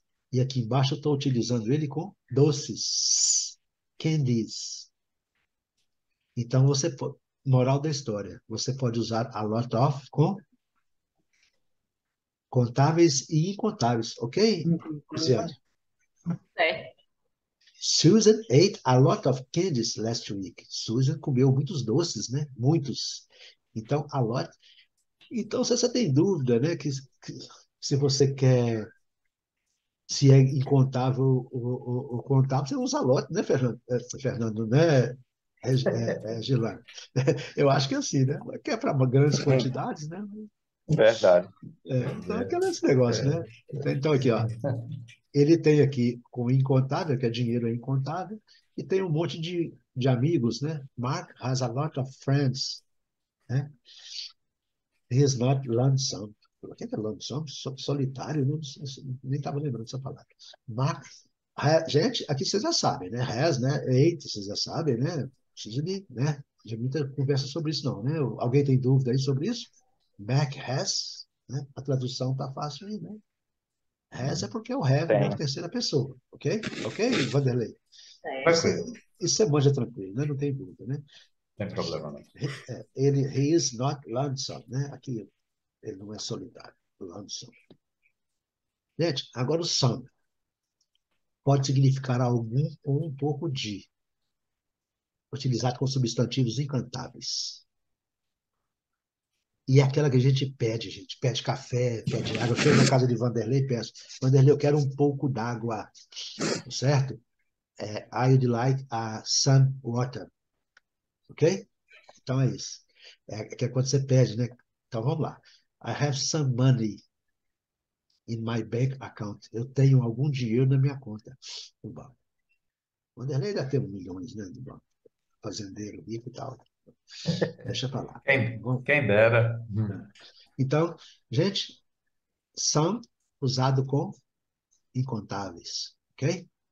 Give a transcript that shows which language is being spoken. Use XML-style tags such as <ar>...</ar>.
<pt>E aqui embaixo eu estou utilizando ele com doces, candies. Então, moral da história, você pode usar a lot of com contáveis e incontáveis, ok, Luciane? Certo.</pt> <en>Susan ate a lot of candies last week.</en> <pt>Susan comeu muitos doces, né? Muitos. Então, a lot. Então, se você tem dúvida, né? Que se você quer, se é incontável ou contável, você usa a lot, né, Fernando? Fernando, né? Gilano? Eu acho que é assim, né? Que é para grandes quantidades, né? Verdade. Então, esse negócio, né? Então, aqui, ó. Ele tem aqui com incontável, que é dinheiro é incontável, e tem um monte de amigos, né?</pt> <en>Mark has a lot of friends, né? He is not lonesome.</en> <pt>O que é lonesome? Solitário? Não, nem estava lembrando dessa palavra. Mark, gente, aqui vocês já sabem, né? Has, né? Eight, vocês já sabem, né? Não precisa de muita conversa sobre isso, não, né? Alguém tem dúvida aí sobre isso? Mac has, né? A tradução tá fácil aí, né? Has é porque é o have, né? Tem. Na terceira pessoa, ok? Ok, Vanderlei? Isso, Certo. Tranquilo, isso você manja tranquilo, né? Não tem dúvida, né? não tem problema não.</pt> <en>He is not lonesome, né?</en> <pt>Aqui, ele não é solitário. Lonesome. Gente, agora o some pode significar algum ou um pouco de, utilizado com substantivos incantáveis. E é aquela que a gente pede café, pede água. Eu chego na casa de Vanderlei e peço, Vanderlei, eu quero um pouco d'água, certo?</pt> <en>I would like some water, ok?</en> <pt>Então é isso. Que é quando você pede, né? Então vamos lá.</pt> <en>I have some money in my bank account.</en> <pt>Eu tenho algum dinheiro na minha conta no banco. Vanderlei deve ter milhões, né, no banco. Fazendeiro, rico e tal. Deixa pra lá. Quem dera. Então, gente, são usado com incontáveis, ok?</pt>